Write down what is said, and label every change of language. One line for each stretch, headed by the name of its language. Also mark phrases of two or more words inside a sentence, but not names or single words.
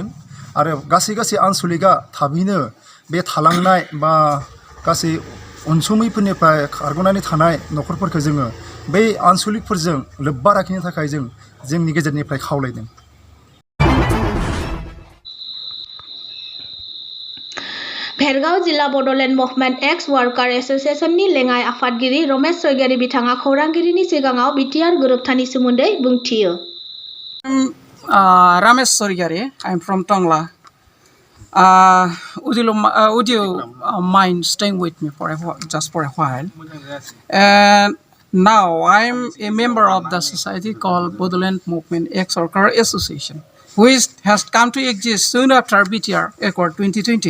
Bodo: आरो गासै आन्सलिकआ थाबैनो बे थालांनाय बा गासै अनसुमैफोरनिफ्राय खारग'नानै थानाय न'खरफोरखौ जोङो बै आन्सलिकफोरजों लोब्बा लाखिनो थाखाय जोंनि गेजेरनिफ्राय खावलायदों। भेरगाव जिल्ला बड'लेण्ड मुभमेन्ट एक्स वार्कार एस'सिएशननि लेङाइ आफादगिरि रमेश स्वरगियारि बिथाङा खौरांगिरिनि सिगाङाव बिटिआर गोरोबथानि सोमोन्दै बुंथियो।
English: Ramesh Sorgari, I'm from Tongla. Would you mind staying with me just for a while? And now I'm a member of the society called Bordland Movement X Worker Association, which has come to exist soon after BTR Accord 2020.